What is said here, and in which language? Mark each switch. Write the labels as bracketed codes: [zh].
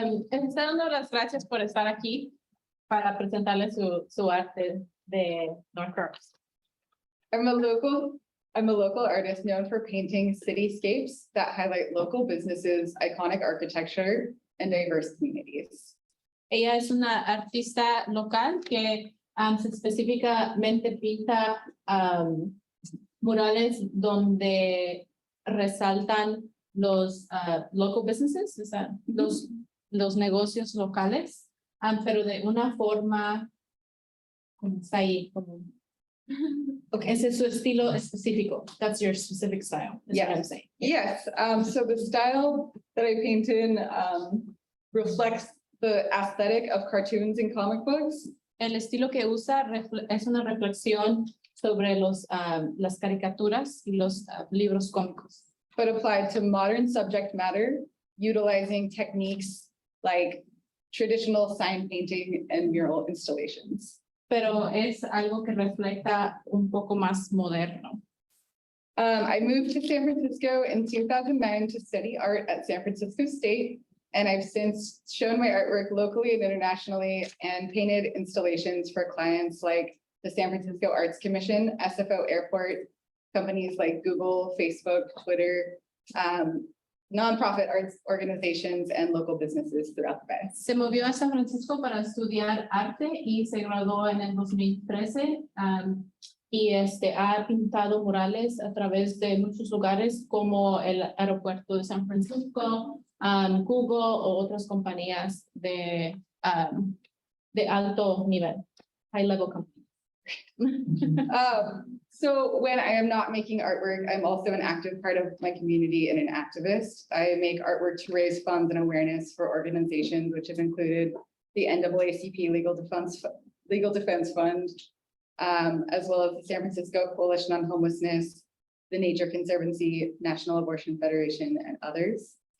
[es] Les estoy dando las gracias por estar aquí para presentarles su arte de North Fair Oaks. [en] I'm a local artist known for painting cityscapes that highlight local businesses, iconic architecture, and diverse communities. [es] Ella es una artista local que se específicamente pinta murales donde resaltan los [en] local businesses, [es] o sea, los negocios locales, pero de una forma como está ahí, como okay, ese es su estilo específico. [en] That's your specific style, is what I'm saying. Yes, so the style that I paint in reflects the aesthetic of cartoons and comic books. [es] El estilo que usa es una reflexión sobre las caricaturas y los libros cómicos, [en] but applied to modern subject matter, utilizing techniques like traditional sign painting and mural installations. [es] pero es algo que refleja un poco más moderno. [en] I moved to San Francisco in 2009 to study art at San Francisco State, and I've since shown my artwork locally and internationally and painted installations for clients like the San Francisco Arts Commission, SFO Airport, companies like Google, Facebook, Twitter, nonprofit arts organizations, and local businesses throughout the Bay. [es] Se movió a San Francisco para estudiar arte y se graduó en el 2013 y ha pintado murales a través de muchos lugares como el aeropuerto de San Francisco, Google o otras compañías de alto nivel, [en] high level companies. So when I am not making artwork, I'm also an active part of my community and an activist. I make artwork to raise funds and awareness for organizations which have included the NAACP Legal Defense Fund, as well as the San Francisco Coalition on Homelessness, the Nature Conservancy, National Abortion Federation, and others.